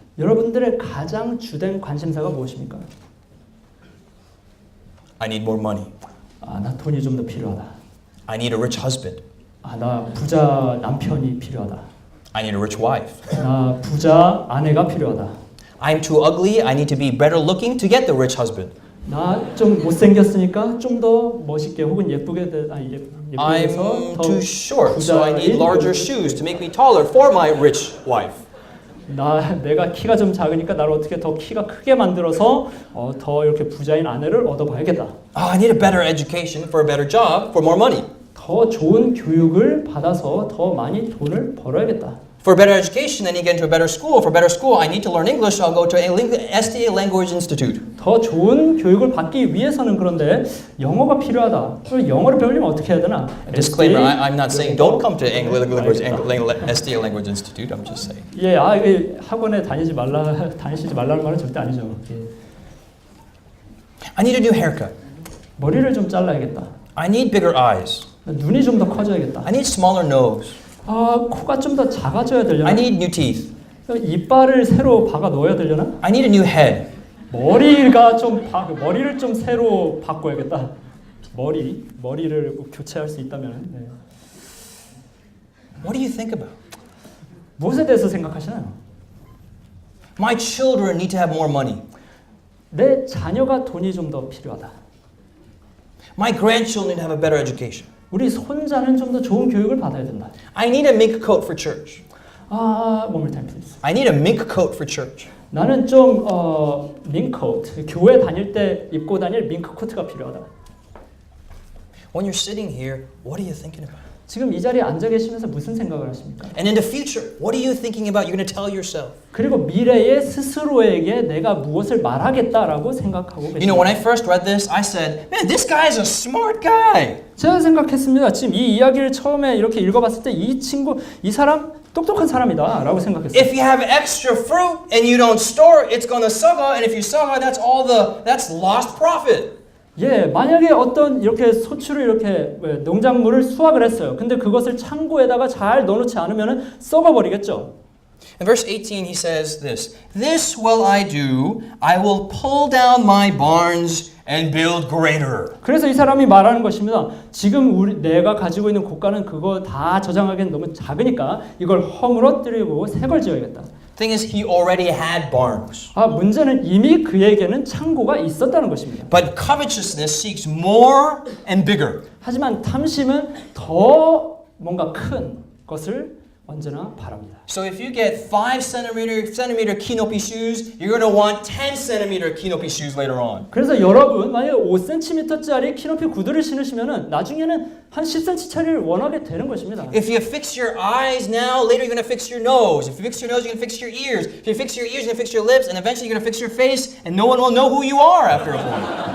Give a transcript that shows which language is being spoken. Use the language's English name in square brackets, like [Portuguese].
[Korean] 여러분들의 가장 주된 관심사가 무엇입니까? [English] I need more money. [Korean] 나 돈이 좀 더 필요하다. [English] I need a rich husband. [Korean] 나 부자 남편이 필요하다. [English] I need a rich wife. [Korean] 나 부자 아내가 필요하다. [English] I'm too ugly. I need to be better looking to get the rich husband. [Korean] 나 좀 못생겼으니까 좀 더 멋있게 혹은 예쁘게 예쁘게서 [English] I'm too short, so I need larger shoes to make me taller for my rich wife. [Korean] 내가 키가 좀 작으니까 나를 어떻게 더 키가 크게 만들어서 더 이렇게 부자인 아내를 얻어봐야겠다. [English] I need a better education for a better job for more money. [Korean] 더 좋은 교육을 받아서 더 많이 돈을 벌어야겠다. [English] For a better education, I need to get into a better school. For better school, I need to learn English. So I'll go to STA Language Institute. [Korean] 더 좋은 교육을 받기 위해서는 그런데 영어가 필요하다. 그럼 영어를 배우려면 어떻게 해야 되나? [English] Disclaimer: I'm not saying don't come to STA Language Institute. I'm just saying. [Korean] 학원에 다니시지 말라는 말은 절대 아니죠. [English] I need a new haircut. [Korean] 머리를 좀 잘라야겠다. [English] I need bigger eyes. [Korean] 눈이 좀 더 커져야겠다. [English] I need smaller nose. [Korean] 코가 좀 더 작아져야 되려나? [English] I need new teeth. [Korean] 이빨을 새로 박아 넣어야 되려나? [English] I need a new head. [Korean] 머리를 좀 새로 바꿔야겠다. 머리를 교체할 수 있다면. 네. [English] What do you think about? [Korean] 무엇에 대해서 생각하시나요? [English] My children need to have more money. [Korean] 내 자녀가 돈이 좀 더 필요하다. [English] My grandchildren need to have a better education. [Korean] 우리 손자는 좀 더 좋은 교육을 받아야 된다. [English] I need a mink coat for church. One more time, please. I need a mink coat for church. [Korean] 나는 좀 밍코트, 교회 다닐 때 입고 다닐 밍크 코트가 필요하다. [English] When you're sitting here, what are you thinking about? [Korean] 지금 이 자리에 앉아 계시면서 무슨 생각을 하십니까? [English] And in the future, what are you thinking about? You're going to tell yourself. [Korean] 그리고 미래에 스스로에게 내가 무엇을 말하겠다라고 생각하고 계십니다. [English] You know, when I first read this, I said, man, this guy is a smart guy. [Korean] 제가 생각했습니다. 지금 이 이야기를 처음에 이렇게 읽어봤을 때 이 사람 똑똑한 사람이다라고 생각했어요. [English] If you have extra fruit and you don't store it, it's going to sugar. And if you sugar, that's lost profit. [Korean] 예, 만약에 어떤 이렇게 소출을 이렇게 농작물을 수확을 했어요. 근데 그것을 창고에다가 잘 넣어놓지 않으면 썩어버리겠죠. [English] In verse 18, he says this, This will I do, I will pull down my barns and build greater. [Korean] 그래서 이 사람이 말하는 것입니다. 지금 내가 가지고 있는 고가는 그거 다 저장하기엔 너무 작으니까 이걸 허물어뜨리고 새 걸 지어야겠다. [English] Thing is, he already had barns. [Korean] 문제는 이미 그에게는 창고가 있었다는 것입니다. [English] But covetousness seeks more and bigger. [Korean] 하지만 탐심은 더 뭔가 큰 것을 언제나 바랍니다. [English] So if you get 5 centimeter canopy shoes, you're going to want 10 centimeter canopy shoes later on. [Korean] 그래서 여러분 만약에 5cm짜리 키높이 구두를 신으시면은 나중에는 한 10cm짜리를 원하게 되는 것입니다. [English] If you fix your eyes now, later you're going to fix your nose. If you fix your nose, you're going to fix your ears. If you fix your ears, you're going to fix your lips, and eventually you're going to fix your face, and no one will know who you are after a point.